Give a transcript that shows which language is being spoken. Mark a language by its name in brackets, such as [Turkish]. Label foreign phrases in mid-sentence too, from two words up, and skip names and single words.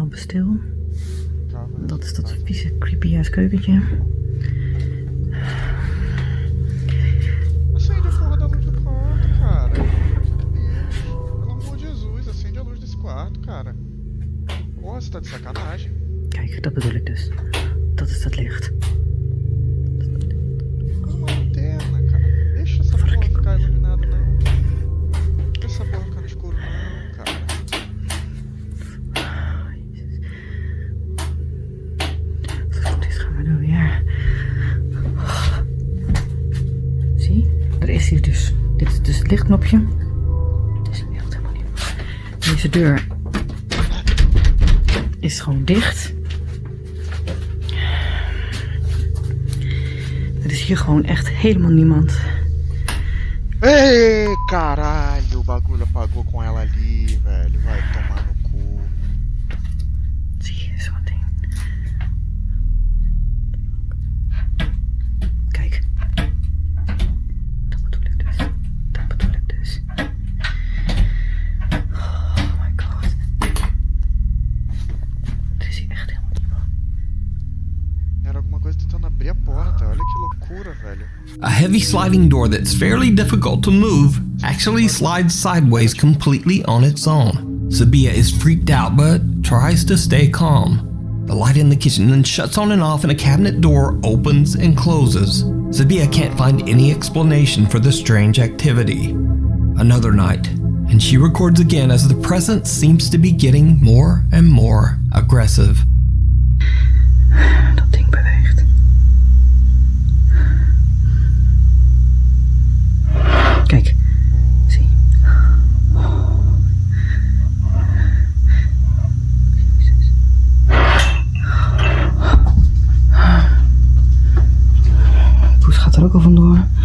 [Dutch] stil. [Portuguese] Calma, [Dutch] Dat is dat [Portuguese] calma. [Dutch] vieze, [English] creepy ass [Dutch] keukentje. [Portuguese] Acende a porra da luz do quarto, cara. Deus. Pelo amor de Jesus, acende a luz desse quarto, cara. Porra, você tá de sacanagem. [Dutch] Kijk, dat bedoel ik dus. Dat is dat licht. [Portuguese] Uma lanterna, cara. Deixa essa porra ficar iluminada, não. Deixa essa porra ficar no escuro, não, cara. [Dutch] Dit gaan we doen weer. Zie, er is hier dus. Dit is dus het lichtknopje. Het is echt helemaal niet. Deze deur is gewoon dicht. Er is hier gewoon echt helemaal niemand. [Portuguese] Ei, caralho, o bagulho apagou com ela ali, velho. Vai tomar no cu. [Dutch] Zie je, zo'n ding. Kijk. Dat bedoel ik dus. Dat bedoel ik dus. [English] Oh my god. [Dutch] Er is hier echt helemaal niemand. [Portuguese] Era alguma coisa tentando abrir a porta. Olha que loucura, velho. [English] A heavy sliding door that's fairly difficult to move actually slides sideways completely on its own. Sabia is freaked out but tries to stay calm. The light in the kitchen then shuts on and off and a cabinet door opens and closes. Sabia can't find any explanation for the strange activity. Another night, and she records again as the presence seems to be getting more and more aggressive. [Dutch] Dat ding beweegt. Kijk. Zie. Jezus. Poes gaat er ook al vandoor.